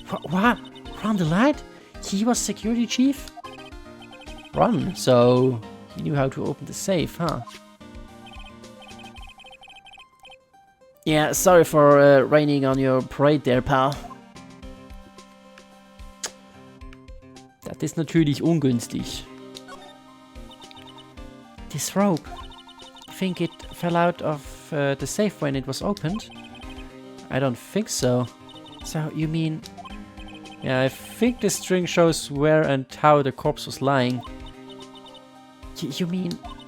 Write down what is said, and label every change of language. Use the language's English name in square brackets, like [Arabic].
[English] What? Ron Delight? He was security chief? Ron, so he knew how to open the safe, huh? Yeah, sorry for raining on your parade there, pal. [German] Das ist natürlich ungünstig. [English] This rope. You think it fell out of the safe when it was opened? I don't think so. So, you mean... Yeah, I think the string shows where and how the corpse was lying. You mean...